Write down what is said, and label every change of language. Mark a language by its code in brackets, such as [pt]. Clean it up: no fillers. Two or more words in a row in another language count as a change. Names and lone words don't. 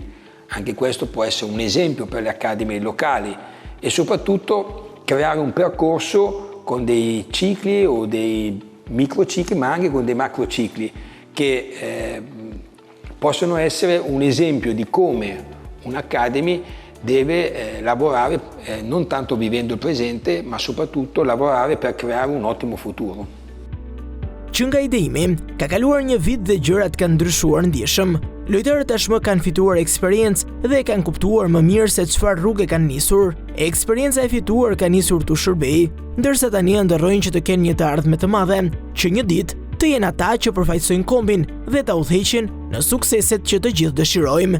[it] Anche questo può essere un esempio per le accademie locali e soprattutto creare un percorso con dei cicli o dei microcicli ma anche con dei macrocicli che possono essere un esempio di come un'academy deve lavorare non tanto vivendo il presente ma soprattutto lavorare per creare un ottimo futuro. [sq] Që nga idejimi, ka kaluar një vit dhe gjërat kanë ndryshuar ndjeshëm. Lojtarët tashmë kanë fituar eksperiencë dhe kanë kuptuar më mirë se çfarë rrugë kanë nisur. Eksperienca e fituar ka nisur të shërbejë, ndërsa tani ndërrojnë që të kenë një të ardhme të madhe, që një ditë të jenë ata që përfaqësojnë kombin dhe ta udhëheqin në sukseset që të gjithë dëshirojmë.